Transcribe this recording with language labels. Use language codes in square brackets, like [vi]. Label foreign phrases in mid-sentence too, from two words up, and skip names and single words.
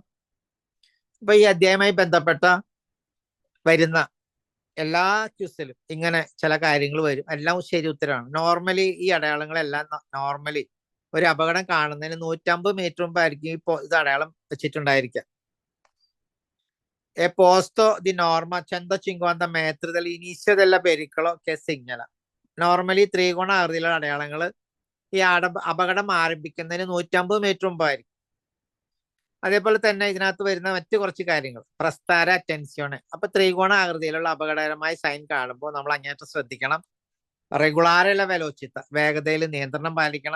[ml] അപ്പൊ ഈ അധ്യായവുമായി ബന്ധപ്പെട്ട വരുന്ന എല്ലാ ക്വിസിലും ഇങ്ങനെ ചില കാര്യങ്ങൾ വരും. എല്ലാം ശരി ഉത്തരമാണ്. നോർമലി ഈ അടയാളങ്ങളെല്ലാം നോർമലി ഒരു അപകടം കാണുന്നതിന് 150 മീറ്റർ മുമ്പായിരിക്കും ഇപ്പോൾ ഇത് അടയാളം വെച്ചിട്ടുണ്ടായിരിക്കാം. [it] è posto di norma 150 metri dall'inizio della pericolo che segnala. [ml] നോർമലി ത്രികോണ ആകൃതിയിലുള്ള അടയാളങ്ങൾ ഈ അപകടം ആരംഭിക്കുന്നതിന് 150 മീറ്റർ മുമ്പായിരിക്കും. അതേപോലെ തന്നെ ഇതിനകത്ത് വരുന്ന മറ്റു കുറച്ച് കാര്യങ്ങൾ, [it] prestare attenzione. [ml] അപ്പൊ ത്രികോണ ആകൃതിയിലുള്ള അപകടകരമായ സൈൻ കാണുമ്പോൾ നമ്മൾ അങ്ങേറ്റം ശ്രദ്ധിക്കണം. [it] regolare velocità, [ml] വേഗതയിൽ നിയന്ത്രണം പാലിക്കണം.